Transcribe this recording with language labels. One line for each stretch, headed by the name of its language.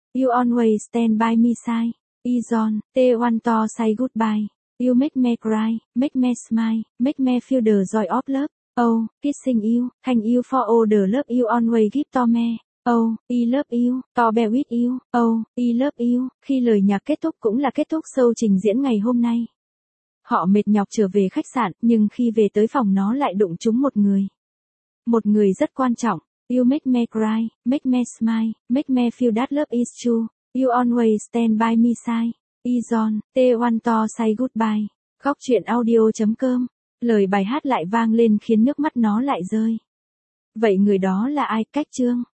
English: You always stand by me side. Is on, they want to say goodbye. You make me cry, make me smile, make me feel the joy of love. Oh, kissing you, thank you for all the love you always give to me. Oh, I love you, to be with you. Oh, I love you.
Vietnamese: Khi lời nhạc kết thúc cũng là kết thúc show trình diễn ngày hôm nay. Họ mệt nhọc trở về khách sạn, nhưng khi về tới phòng nó lại đụng trúng một người. Một người rất quan trọng.
English: You make me cry, make me smile, make me feel that love is true. You always stand by me side. Is on, they want to say goodbye.
Vietnamese: Gocchuyenaudio.com. Lời bài hát lại vang lên khiến nước mắt nó lại rơi. Vậy người đó là ai? Cách chương.